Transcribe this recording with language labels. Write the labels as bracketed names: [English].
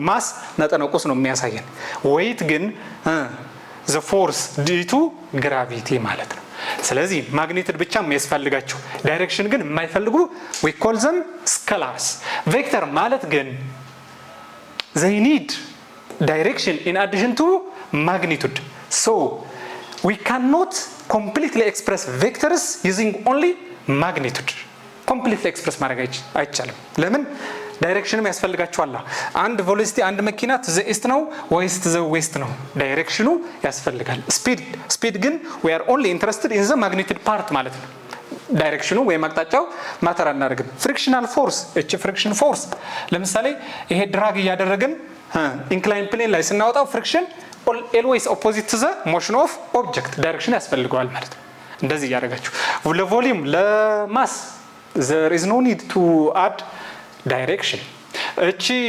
[Amharic] ማስ መጠነ ቁስ ነው የሚያሳየን። weight ግን [English] the force due to gravity [Amharic] ማለት ነው። ስለዚህ ማግኒቱድ ብቻ የሚያስፈልጋቸው ዳይሬክሽን ግን የማይፈልጉ [English] we call them scalars። [Amharic] ቬክተር ማለት ግን [English] they need direction in addition to magnitude. So we cannot completely express vectors using only magnitude. completely express [Amharic] ማድረግ አይቻልም። ለምን? ዳይሬክሽንም ያስፈልጋቸዋል። አንድ ቬሎሲቲ አንድ መኪና [English] to the east [Amharic] ነው ወይስ [English] to the west [Amharic] ነው? ዳይሬክሽኑ ያስፈልጋል። ስፒድ ግን [English] we are only interested in the magnitude part [Amharic] ማለት ነው። ዳይሬክሽኑ ወይም አቅጣጫው ማተር አናደርግም። ፍሪክሽናል ፎርስ እቺ ፍሪክሽን ፎርስ ለምሳሌ ይሄ ድራግ እያደረግን ኢንክላይን ፕሌን ላይ ስናወጣው ፍሪክሽን [English] always opposite to the motion of object [Amharic] ዳይሬክሽን ያስፈልገዋል ማለት ነው። እንደዚህ እያደረጋችሁ ለቮሊዩም ለማስ [English] there is no need to add direction [Amharic] እቺ